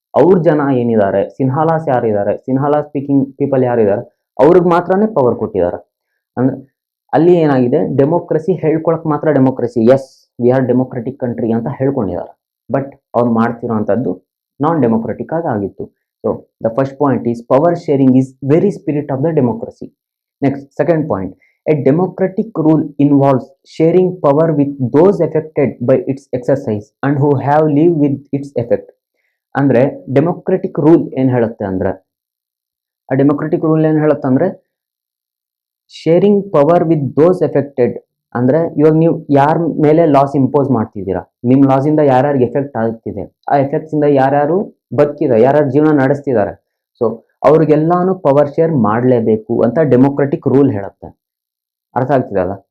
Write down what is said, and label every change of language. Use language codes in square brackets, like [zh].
[kn] ಅವ್ರ ಜನ ಏನಿದ್ದಾರೆ, ಸಿನ್ಹಾಲಾಸ್ ಯಾರಿದ್ದಾರೆ, ಸಿನ್ಹಾಲಾಸ್ ಸ್ಪೀಕಿಂಗ್ ಪೀಪಲ್ ಯಾರಿದ್ದಾರೆ, ಅವ್ರಿಗೆ ಮಾತ್ರನೇ ಪವರ್ ಕೊಟ್ಟಿದ್ದಾರೆ. ಅಂದ್ರೆ ಅಲ್ಲಿ ಏನಾಗಿದೆ, ಡೆಮೋಕ್ರಸಿ ಹೇಳ್ಕೊಳಕ್ ಮಾತ್ರ democracy, [en] yes we are democratic country [kn] ಅಂತ ಹೇಳ್ಕೊಂಡಿದ್ದಾರೆ. ಬಟ್ ಅವ್ರು ಮಾಡ್ತಿರೋಂಥದ್ದು ನಾನ್ ಡೆಮೋಕ್ರೆಟಿಕ್ ಆಗಿತ್ತು. [en] So the first point is power sharing is very spirit of the democracy. Next, second point, a democratic rule involves sharing power with those affected by its exercise and who have lived with its effect. [kn] ಅಂದ್ರೆ democratic rule ಏನ್ ಹೇಳುತ್ತೆ ಅಂದ್ರೆ, ಆ democratic rule ಏನ್ ಹೇಳುತ್ತೆ ಅಂದ್ರೆ [en] Sharing power with those affected. [kn] ಅಂದ್ರೆ ಇವಾಗ ನೀವು ಯಾರ ಮೇಲೆ ಲಾಸ್ ಇಂಪೋಸ್ ಮಾಡ್ತಿದ್ದೀರಾ, ನಿಮ್ ಲಾಸ್ ಇಂದ ಯಾರ್ಯಾರಿಗೆ ಎಫೆಕ್ಟ್ ಆಗ್ತಿದೆ, ಆ ಎಫೆಕ್ಟ್ಸ್ ಇಂದ ಯಾರ್ಯಾರು ಬದುಕಿದ್ದಾರೆ, ಯಾರ್ಯಾರು ಜೀವನ ನಡೆಸ್ತಿದ್ದಾರೆ, ಸೊ ಅವ್ರಿಗೆಲ್ಲಾನು ಪವರ್ ಶೇರ್ ಮಾಡಲೇಬೇಕು ಅಂತ ಡೆಮೋಕ್ರೆಟಿಕ್ ರೂಲ್ ಹೇಳುತ್ತೆ. ಅರ್ಥ ಆಗ್ತಿದಲ್ಲ?